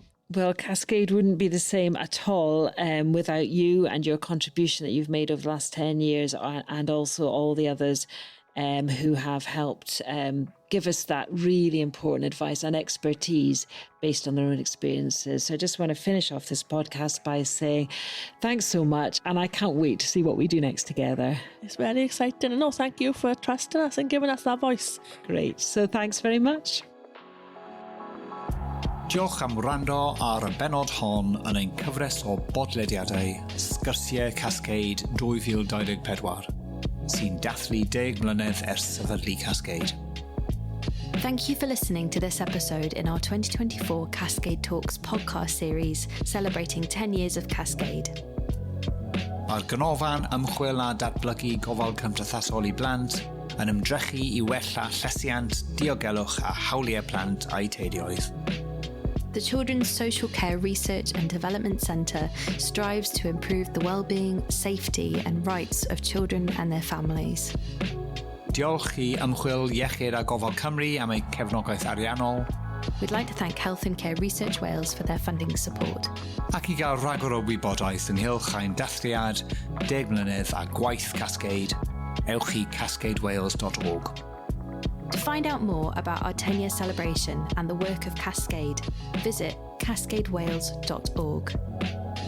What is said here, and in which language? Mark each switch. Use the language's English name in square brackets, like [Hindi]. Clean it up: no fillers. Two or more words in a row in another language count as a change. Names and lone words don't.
[English] Well, Cascade wouldn't be the same at all without you and your contribution that you've made over the last 10 years, and also all the others who have helped give us that really important advice and expertise based on their own experiences. So I just want to finish off this podcast by saying thanks so much, and I can't wait to see what we do next together. It's very exciting, and thank you for trusting us and giving us that voice. Great. So thanks very much. [Welsh] Diolch am wrando ar y benod hon yn ein cyfres o bodlediadau Sgyrsiau Cascade 2024 sy'n dathlu 10 mlynedd ers sefydlu Cascade. [English] Thank you for listening to this episode in our 2024 Cascade Talks podcast series celebrating 10 years of Cascade. [Welsh] Mae'r ganolfan ymchwil a datblygu gofal cymdeithasol I blant yn ymdrechu I wella llesiant, diogelwch a hawliau plant a'u teuluoedd. [English] The Children's Social Care Research and Development Centre strives to improve the well-being, safety and rights of children and their families. [Welsh] Diolch I ymchwil iechyd a gofal Cymru am eu cefnogaeth ariannol. [English] We'd like to thank Health and Care Research Wales for their funding support. [Welsh] Ac I gael rhagor o wybodaeth ynghylch ein dathliad 10 mlynedd a gwaith Cascade, ewch I cascadewales.org. [English] To find out more about our 10-year celebration and the work of Cascade, visit cascadewales.org.